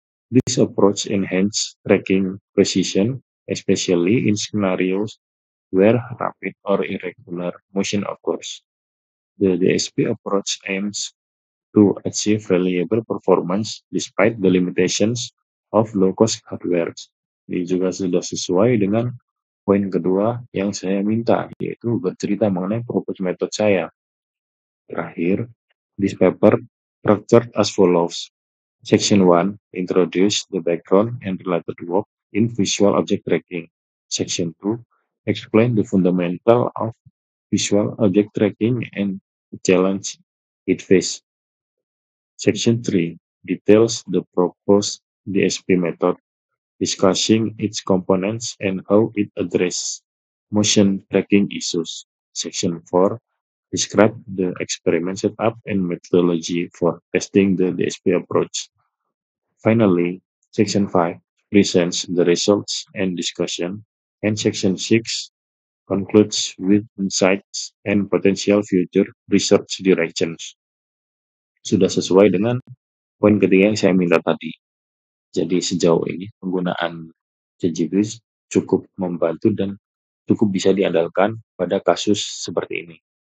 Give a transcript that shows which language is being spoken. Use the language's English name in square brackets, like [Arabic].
[English] This approach enhances tracking precision, especially in scenarios where rapid or irregular motion occurs. The DSP approach aims to achieve reliable performance despite the limitations of low-cost hardware. [Indonesian] Ini juga sudah sesuai dengan poin kedua yang saya minta, yaitu bercerita mengenai proposed method saya. Terakhir, [English] this paper structured as follows. Section 1, introduce the background and related work in visual object tracking. Section 2, explain the fundamental of visual object tracking and the challenge it faces. Section 3 details the proposed DSP method, discussing its components and how it addresses motion tracking issues. Section 4 describe the experiment setup and methodology for testing the DSP approach. Finally, Section 5 presents the results and discussion, and Section 6 concludes with insights and potential future research directions. [Indonesian] Sudah sesuai dengan poin ketiga yang saya minta tadi. Jadi sejauh ini penggunaan ChatGPT cukup membantu dan cukup bisa diandalkan pada kasus seperti ini.